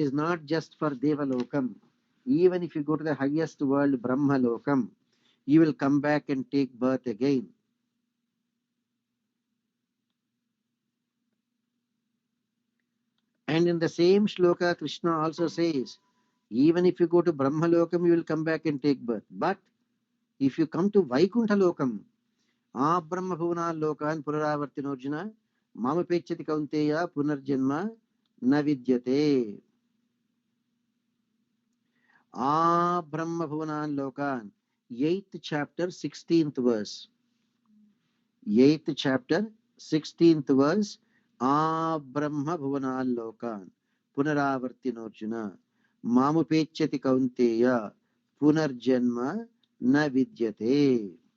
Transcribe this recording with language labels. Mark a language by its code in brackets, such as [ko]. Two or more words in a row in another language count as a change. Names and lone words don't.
[en] That is not just for Devalokam. Even if you go to the highest world, Brahma Lokam, you will come back and take birth again. And in the same shloka, Krishna also says, even if you go to Brahma Lokam, you will come back and take birth. But if you come to Vaikuntha Lokam, [sa] ब्रह्म भुवन लोकान् पुरारवर्तिनोर्जुन मम पेचति कौन्तेय पुनर्जन्म नविद्यते. ब्रह्म भुवनान् लोकान्, [en] 8th chapter, 16th verse. 8th chapter, 16th verse. [sa] ब्रह्म भुवनान् लोकान् पुनरावर्तिनोर्जुन मामुपेचति कौन्तेय पुनर्जन्म नविद्यते.